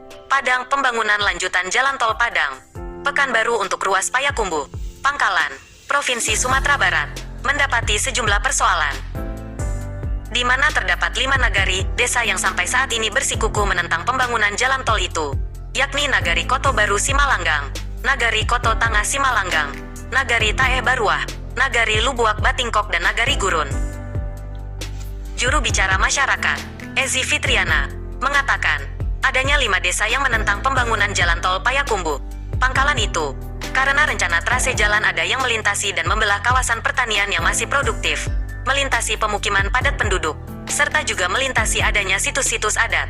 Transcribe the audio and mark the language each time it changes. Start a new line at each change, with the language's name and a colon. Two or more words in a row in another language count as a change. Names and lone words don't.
Indonesian: Padang pembangunan lanjutan Jalan Tol Padang Pekanbaru untuk ruas Payakumbuh, Pangkalan, Provinsi Sumatera Barat, mendapati sejumlah persoalan. Di mana terdapat 5 nagari, desa yang sampai saat ini bersikukuh menentang pembangunan jalan tol itu, yakni Nagari Koto Baru Simalanggang, Nagari Koto Tangah Simalanggang, Nagari Taeh Baruah, Nagari Lubuak Batingkok dan Nagari Gurun. Juru bicara masyarakat, Ezi Fitriana, mengatakan, adanya 5 desa yang menentang pembangunan jalan tol Payakumbuh, Pangkalan itu, karena rencana trase jalan ada yang melintasi dan membelah kawasan pertanian yang masih produktif, melintasi pemukiman padat penduduk, serta juga melintasi adanya situs-situs adat.